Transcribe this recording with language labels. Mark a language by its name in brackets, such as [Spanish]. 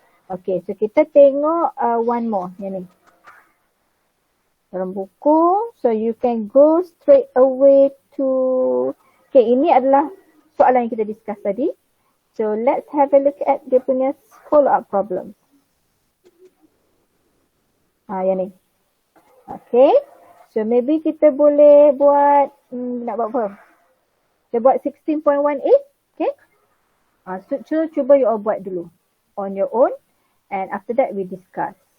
[Malay] Okay, so kita tengok [English] one more [Malay] yang ni. Dalam buku, [English] so you can go straight away to, [Malay] okay, ini adalah soalan yang kita discuss tadi. [English] So let's have a look at [Malay] dia punya [English] follow up problem. [Malay] Yang ni. Okay. So maybe kita boleh buat, nak buat apa? Kita buat 16.18. Okay. [English] So [Malay] cuba [English] you all [Malay] buat dulu [English] on your own and after that we discuss.